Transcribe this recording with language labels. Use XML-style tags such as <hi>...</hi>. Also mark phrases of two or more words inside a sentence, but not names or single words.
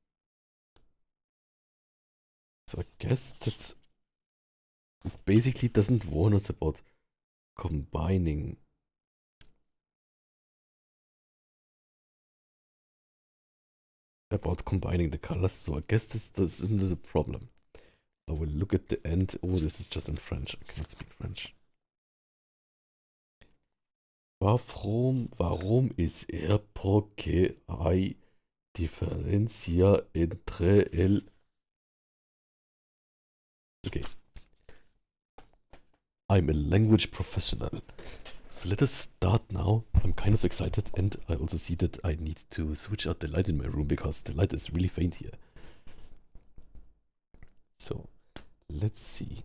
<en>So I guess that's basically doesn't warn us about combining. About combining the colors, so I guess this isn't a problem. I will look at the end. Oh, this is just in French. I cannot speak French.</en> <de>Warum ist</de> <es>porque hay diferencia entre el...</es> <en>Okay. I'm a language professional. So let us start now. I'm kind of excited, and I also see that I need to switch out the light in my room because the light is really faint here. So let's see.</en>